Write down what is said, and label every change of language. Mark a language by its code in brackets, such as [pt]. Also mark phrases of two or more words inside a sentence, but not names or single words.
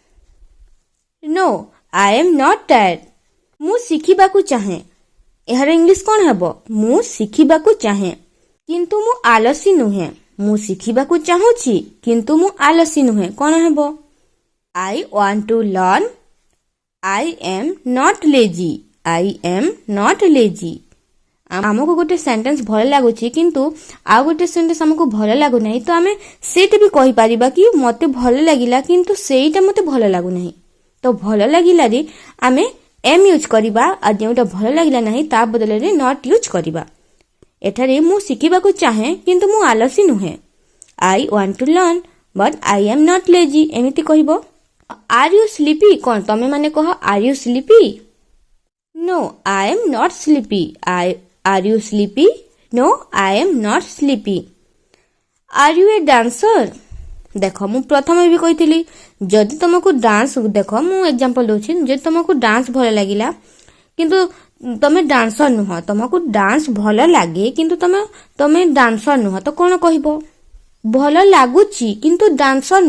[en] no I am not tired [or] ମୁଁ ଶିଖିବାକୁ ଚାହେଁ ଏହାର ଇଂଲିଶ କ'ଣ ହେବ ମୁଁ ଶିଖିବାକୁ ଚାହେଁ କିନ୍ତୁ ମୁଁ ଆଲସୀ ନୁହେଁ ମୁଁ ଶିଖିବାକୁ ଚାହୁଁଛି କିନ୍ତୁ ମୁଁ ଆଲସୀ ନୁହେଁ କ'ଣ ହେବ [en] I want to learn I am not lazy. I am not lazy. [or] ଆମକୁ ଗୋଟେ ସେଣ୍ଟେନ୍ସ ଭଲ ଲାଗୁଛି କିନ୍ତୁ ଆଉ ଗୋଟେ ସେଣ୍ଟେନ୍ସ ଆମକୁ ଭଲ ଲାଗୁନାହିଁ ତ ଆମେ ସେଇଟା ବି କହିପାରିବା କି ମୋତେ ଭଲ ଲାଗିଲା କିନ୍ତୁ ସେଇଟା ମୋତେ ଭଲ ଲାଗୁନାହିଁ ତ ଭଲ ଲାଗିଲାରେ ଆମେ [en] am use [or] କରିବା ଆଉ ଯେଉଁଟା ଭଲ ଲାଗିଲା ନାହିଁ ତା ବଦଳରେ [en] not use [or] କରିବା ଏଠାରେ ମୁଁ ଶିଖିବାକୁ ଚାହେଁ କିନ୍ତୁ ମୁଁ ଆଲସୀ ନୁହେଁ [en] I want to learn but I am not lazy [or] ଏମିତି କହିବ [en] Are you sleepy? [or] କ'ଣ ତମେ ମାନେ କହ [en] Are you sleepy? No, I am not sleepy. Are you sleepy? No, I am not sleepy. Are you a dancer? [or] ଦେଖ ମୁଁ ପ୍ରଥମେ ବି କହିଥିଲି ଯଦି ତମକୁ ଡାନ୍ସ ଦେଖ ମୁଁ ଏକ୍ଜାମ୍ପଲ ଦଉଛି ଯଦି ତମକୁ ଡାନ୍ସ ଭଲ ଲାଗିଲା କିନ୍ତୁ ତମେ ଡାନ୍ସର ନୁହଁ ତମକୁ ଡାନ୍ସ ଭଲ ଲାଗେ କିନ୍ତୁ ତମେ ଡାନ୍ସର ନୁହଁ ତ କ'ଣ କହିବ ଭଲ ଲାଗୁଛି କିନ୍ତୁ ଡାନ୍ସର